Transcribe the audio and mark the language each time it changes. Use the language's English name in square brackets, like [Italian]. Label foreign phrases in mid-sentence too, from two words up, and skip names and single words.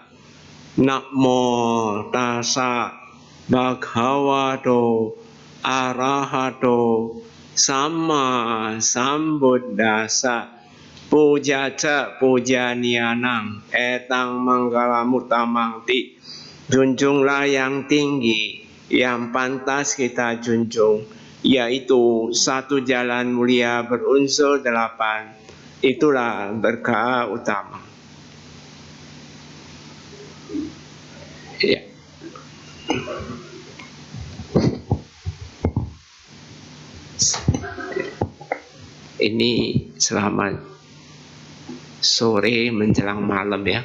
[Pali] Namo tassa bhagavato arahato sama sambuddhassa. Pujaca pujanianang etang manggalamutamangti. [Indonesian] Junjunglah yang tinggi, yang pantas kita junjung, yaitu satu jalan mulia berunsur 8. Itulah berkah utama. Ya. Ini selamat sore menjelang malam ya.